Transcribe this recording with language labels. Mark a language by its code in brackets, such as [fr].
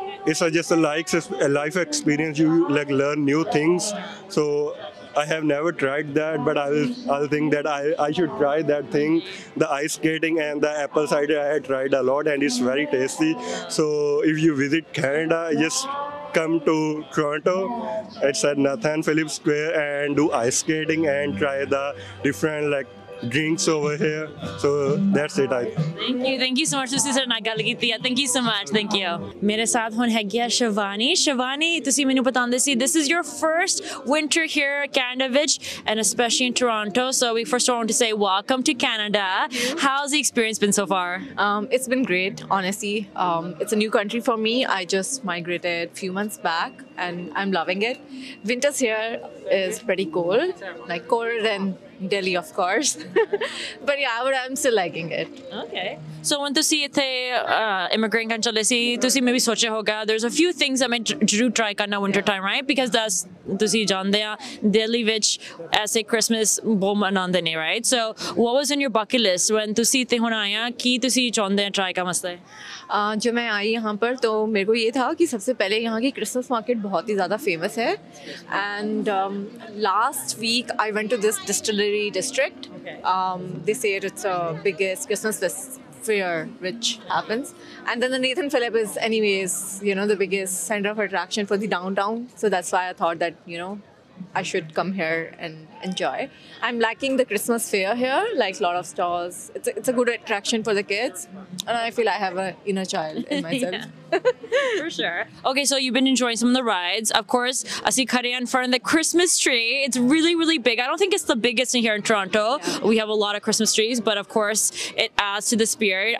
[en] it's just a life experience you like learn new things so I have never tried that but I'll think that I should try that thing the ice skating and the apple cider I had tried a lot and it's very tasty so if you visit Canada just come to Toronto it's at Nathan Phillips Square and do ice skating and try the different like drinks over here so that's it thank you so much [pa] ਤੁਸੀਂ ਸਾਡੇ ਨਾਲ ਗੱਲ ਕੀਤੀ ਹੈ [en] thank you so much thank you [pa] ਮੇਰੇ ਸਾਥ ਹੁਣ ਹੈਗੀ ਆ ਸ਼ਿਵਾਨੀ ਤੁਸੀਂ ਮੈਨੂੰ ਬਤਾਉਂਦੇ ਸੀ [en] this is your first winter here at Canada ਵਿੱਚ and especially in Toronto so we first want to say welcome to Canada how's the experience been so far it's been great honestly it's a new country for me I just migrated a few months back and I'm loving it winters here is pretty cold like colder than Delhi of course but yeah but I'm still liking it okay so when ਤੁਸੀਂ ਇੱਥੇ immigrant ਕਰਨ ਚਲੇ ਸੀ ਤੁਸੀਂ maybe ਸੋਚਿਆ ਹੋਗਾ there's a few things that ਮੈਂ ਜ਼ਰੂਰ try ਕਰਨਾ winter time right because that's [pa] ਤੁਸੀਂ ਜਾਣਦੇ ਆ Delhi ਵਿੱਚ ਐਸੇ Christmas ਬਹੁਤ ਮਨਾਉਂਦੇ ਨੇ [en] right so what was in your bucket list when [pa] ਤੁਸੀਂ ਇੱਥੇ ਹੁਣ ਆਇਆ ਕੀ ਤੁਸੀਂ ਚਾਹੁੰਦੇ ਆ try ਕਰਨ ਵਾਸਤੇ [hi] जब मैं आई यहाँ पर तो मेरे को ये था कि सबसे पहले यहाँ की क्रिसमस मार्केट बहुत ही ज़्यादा फेमस है and last week I went to this distillery district दे से it's biggest Christmas fair [en] which happens and then the Nathan Phillips is anyways you know the biggest center of attraction for the downtown so that's why I thought that you know I should come here and enjoy. I'm liking the Christmas fair here, like a lot of stalls. It's a good attraction for the kids, and I feel I have an inner child in myself. For sure. Okay, so you've been enjoying some of the rides. Of course, I see Kari in front of the Christmas tree. It's really, really big. I don't think it's the biggest in here in Toronto. Yeah. We have a lot of Christmas trees, but of course, it adds to the spirit.